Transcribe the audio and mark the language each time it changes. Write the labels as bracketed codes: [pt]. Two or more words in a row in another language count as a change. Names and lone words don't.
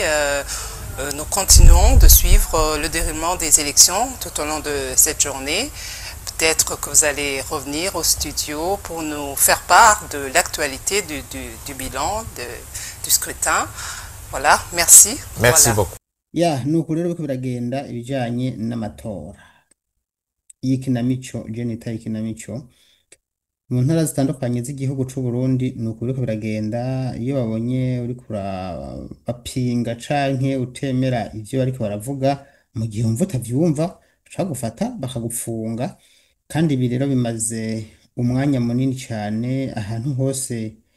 [fr] Nous continuons de suivre le déroulement des élections tout au long de cette journée. Peut-être que vous allez revenir au studio pour nous faire part de l'actualité du bilan du scrutin. Voilà, merci. Merci voilà. beaucoup. [rn] Ya nuko rero biko biragenda ibijanye n'amatora y'ikinamico genita y'ikinamico mu ntara zitandukanye z'igihugu c'u Burundi nuko biriko biragenda iyo babonye uri kurabapinga canke utemera ivyo bariko baravuga mu gihe umva utavyumva gufata bakagufunga kandi ibi rero bimaze umwanya munini cyane ahantu hose